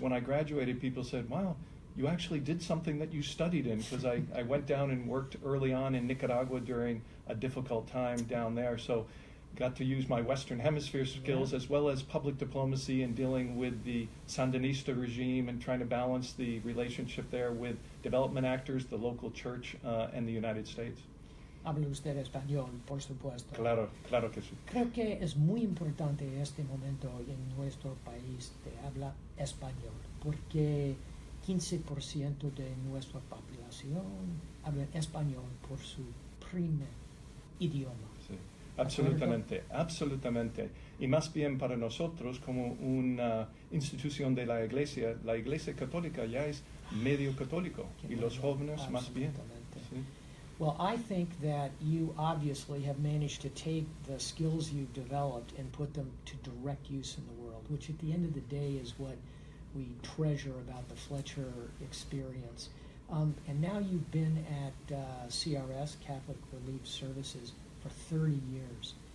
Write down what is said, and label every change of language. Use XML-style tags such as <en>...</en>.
<en>When I graduated, people said, wow, you actually did something that you studied in, because I went down and worked early on in Nicaragua during a difficult time down there. So got to use my Western Hemisphere skills as well as public diplomacy and dealing with the Sandinista regime and trying to balance the relationship there with development actors, the local church, and the United States.</en> <es>Habla usted español, por supuesto. Claro, claro que sí. Creo que es muy importante este momento en nuestro país de habla español, porque 15% de nuestra población habla español por su primer idioma. Sí. Absolutamente, absolutamente. Y más bien para nosotros, como una institución de la Iglesia Católica ya es medio católico, y los jóvenes más bien. Sí.</es> <en>Well, I think that you obviously have managed to take the skills you've developed and put them to direct use in the world, which at the end of the day is what we treasure about the Fletcher experience. And now you've been at CRS, Catholic Relief Services, for 30 years.</en>